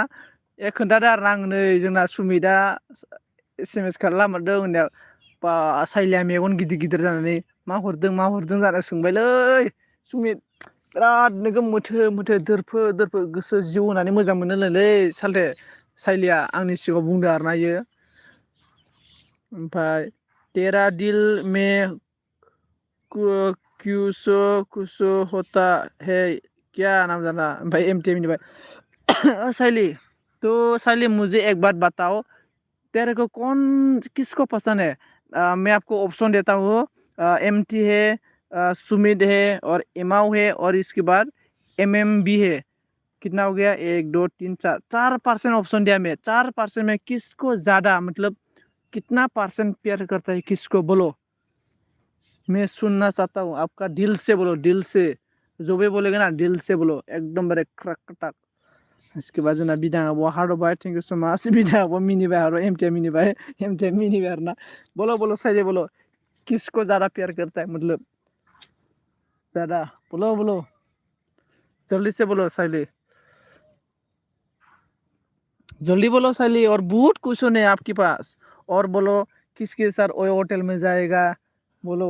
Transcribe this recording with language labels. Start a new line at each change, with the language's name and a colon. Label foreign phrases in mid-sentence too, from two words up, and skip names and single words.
Bodo: खोन्थादो आरोना आं नै जोंना सुमितआ SMS खालामहरदों होननायाव बा साइलिया मेगन गिदिर गिदिर जानानै मा हरदों जाना सोंबायलै सुमित। बिराद नोगोद मोथो मोथो दोरफो दोरफो गोसो जिउ होनानै मोजां मोनोनोलै सालथे साइलिया आंनि सिगाङाव बुंदों आरोना इयो।
Hindi: ओमफ्राय तेरा दिल में कुछ होता है क्या नाम जाना। ओमफ्राय एमटिएमनिफ्राय साइली, तो साइली मुझे एक बात बताओ, तेरे को कौन किसको पसंद है? मैं आपको ऑप्शन देता हूँ। एमटी है, सुमित है और एमाव है और इसके बाद एमएमबी है। कितना हो गया? 1 2 3 4 4% ऑप्शन दिया मैं। 4% में किसको ज्यादा मतलब कितना परसेंट प्यार करता है किसको बोलो? मैं सुनना चाहता हूँ, आपका दिल से बोलो, दिल से। जो भी बोलेगा ना दिल से बोलो, एकदम बारे क्रक टक। इसके बाद
Bodo: जोंना बिदाङाबो हार्डबाय,
English: thank you so much.
Bodo: बिदाङाबो मिनिबाय आरो एमटिएम मिनिबाय आरोना।
Hindi: बोलो बोलो साइले बोलो, किसको ज्यादा प्यार करता है मतलब ज्यादा? बोलो बोलो जल्दी से बोलो साइले, जल्दी बोलो साइली। और बहुत क्वेश्चन है आपके पास। और बोलो किसके साथ ओयो होटल में जाएगा बोलो।